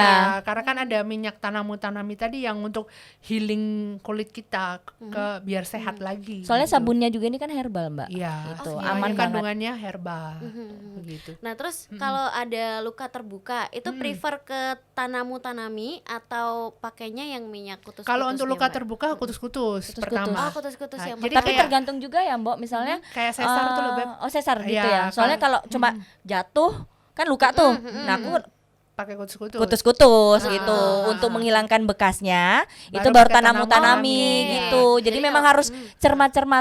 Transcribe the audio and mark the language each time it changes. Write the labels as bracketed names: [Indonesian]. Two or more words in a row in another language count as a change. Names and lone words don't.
[Indonesian] Ya, karena kan ada minyak Tanamu Tanami tadi yang untuk healing kulit kita ke biar sehat lagi. Soalnya gitu. sabunnya juga ini kan herbal, Mbak. Iya, Itu semuanya aman banget. kandungannya herbal, begitu. Nah, terus kalau ada luka terbuka, itu prefer ke Tanamu Tanami atau pakainya yang minyak kutus-kutusnya? Kalau untuk luka Mbak? terbuka kutus-kutus Kutus-kutus. pertama. Oh, kutus-kutus Nah, yang jadi pertama. Tapi kayak- tergantung juga ya, Mbok. Misalnya kayak sesar tuh loh, Beb. Oh, sesar gitu Iya, ya. Soalnya kalau cuma jatuh kan luka tuh. Nah, aku Pakai kutus-kutus. kutus-kutus gitu untuk menghilangkan bekasnya. Itu Baru baru pakai Tanami Oke. gitu. Jadi Jadi memang kalau- harus cermat-cermat.